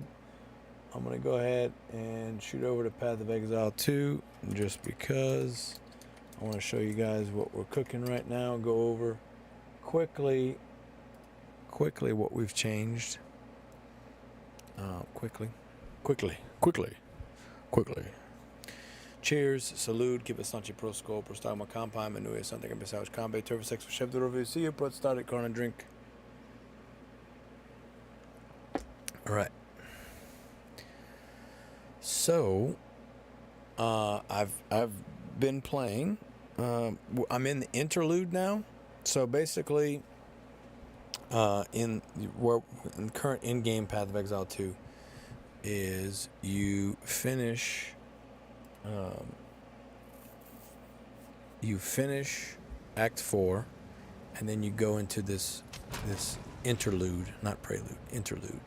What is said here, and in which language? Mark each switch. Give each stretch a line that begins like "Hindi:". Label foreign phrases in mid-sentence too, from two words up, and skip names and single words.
English: I'm gonna go ahead and shoot over to Path of Exile 2, just because I want to show you guys what we're cooking right now. Go over quickly what we've changed. Quickly. Cheers, salute, que bastante prosco, prostagma campai, menuia santa que pensamos cambe, turva sex for chef de revucio, put started corn drink. All right. So, I've been playing. I'm in the interlude now. So basically, in current in-game Path of Exile 2, is you finish Act 4, and then you go into this interlude, not prelude, interlude.